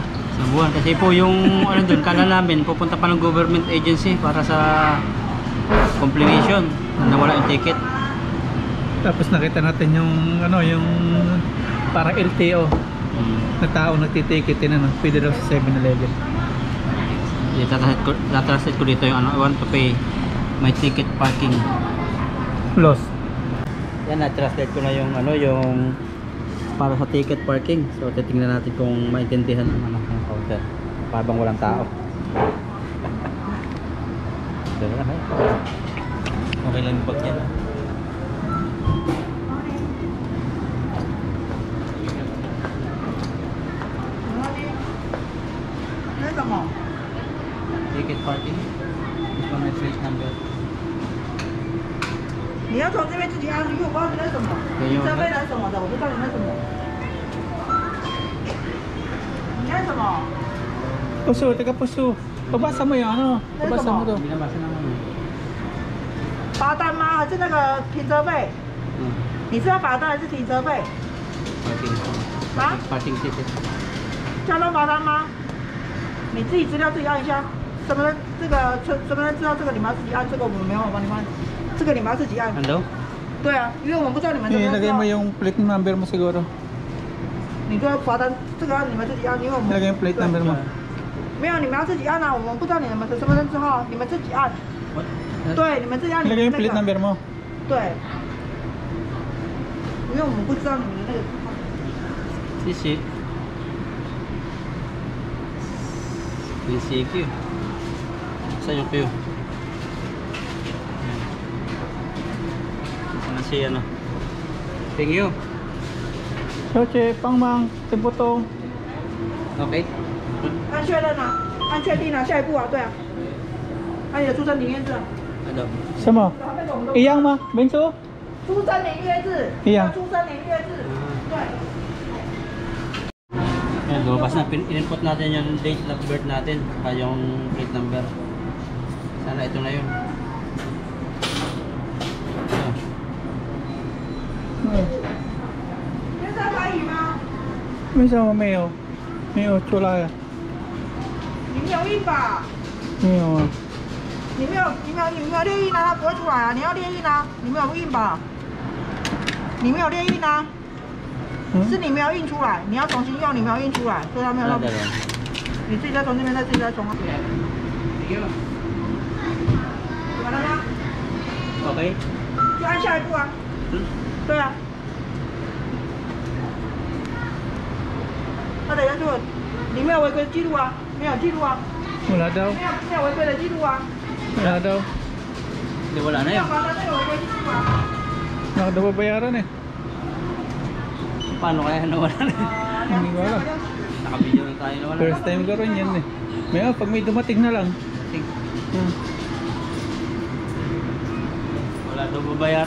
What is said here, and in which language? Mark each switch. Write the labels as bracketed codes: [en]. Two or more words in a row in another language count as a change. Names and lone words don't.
[tl] Sa buwan, kasi po yung dun, kala namin, pupunta pa ng [en] government agency [tl] para sa completion. Nawala yung ticket. Tapos nakita natin yung yung para LTO na tao nagtiticket din pwede daw sa 7-Eleven. Tatranslate ko dito yung [en] I want to pay my ticket parking. [tl] Lost. Yan, na-translate ko na yung yung para sa [en] ticket parking. [tl] So titingnan natin kung maintindihan ng counter habang walang tao. Okay lang yung bag yan. [zh] 那什么？ [en] Ticket parking. This one my plate number. [zh] 你要从这边自己按，因为我不知道你那什么，没有你设备那什么的，我不知道你那什么。你那什么？ [tl] Puso, taga puso. Pabasa mo yung Pabasa mo to. Binabasa naman. [zh] 罚单吗？还是那个停车费？你是要罚单还是停车费？ Parking. 啊？ [en] Parking ticket. [zh] 交通罚单吗？你自己资料自己按一下。身份证这个身份证资料这个你们要自己按，这个我们没有帮你们按，这个你们要自己按。 [tl] Ano? [zh] 对啊，因为我们不知道你们身份证资 [tl] Ilagay [zh] 料 [tl] mo yung [en] plate number [tl] mo siguro. [zh] 你就罚单，这个你们自己按，因为我们 [tl] Ilagay yung [en] plate number [tl] mo. [zh] 没有，你们要自己按啊，我们不知道你们的身份证字号，你们自己按。 What? 对，你们自己按你们 [tl] Ilagay [zh] 那 [tl] yung plate [zh] 个。 [tl] number mo. [zh] 对，因为我们不知道你们的那个。 CC. CCQ. [tl] Saan yung Q? Saan si [en] Thank you. [tl] Choche, pangmang, timputong. Okay. [zh] 按确认啊，按确定啊，下一步啊，对啊，按你的出生年月日啊， [tl] Ano? Sama? Iyang ma, Benso? [zh] 出生年月日，一样出生年月日，对。 [tl] Ayan, lumabas na. In-input natin yung [en] date of birth [tl] natin. Yung [en] plate number. [tl] Sana ito na yun. Ayan. [zh] 为什么没有？没有出来啊？你没有印吧？没有啊。你没有列印啊，它不会出来啊！你要列印啊，你没有印吧？你没有列印啊，是你没有印出来，你要重新用，你没有印出来，所以它没有让。你自己再从这边再自己再从。完了吗？ Okay. 就按下一步啊。对啊。那等下就你没有违规记录啊，没有记录啊， [tl] Wala daw. [zh] 没有违规的记录啊。 [tl] Wala daw. Hindi, wala na [zh] 没 [tl] yun. [zh] 有罚单，没有违规记录啊。 [tl] Nakadababayaran eh. Paano kaya nawala na? Hindi ko alam. Nakabidyo na tayo nawala. First time ko rin yan eh. May pag may dumating na lang. Wala daw babayaran.